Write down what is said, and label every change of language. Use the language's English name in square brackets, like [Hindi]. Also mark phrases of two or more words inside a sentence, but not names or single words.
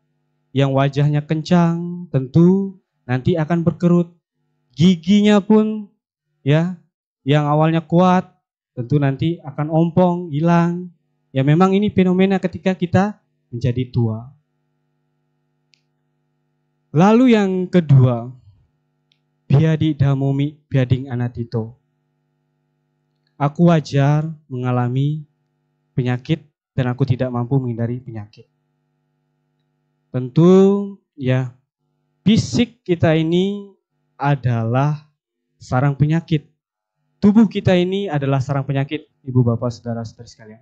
[Indonesian] Yang wajahnya kencang tentu nanti akan berkerut. Giginya pun, ya, yang awalnya kuat tentu nanti akan ompong, hilang. Ya memang ini fenomena ketika kita menjadi tua. Lalu yang kedua, [Pali] biadi damomi biading anatito. [Indonesian] Aku wajar mengalami penyakit dan aku tidak mampu menghindari penyakit. Tentu ya fisik kita ini adalah sarang penyakit. Tubuh kita ini adalah sarang penyakit, ibu bapak, saudara-saudari sekalian.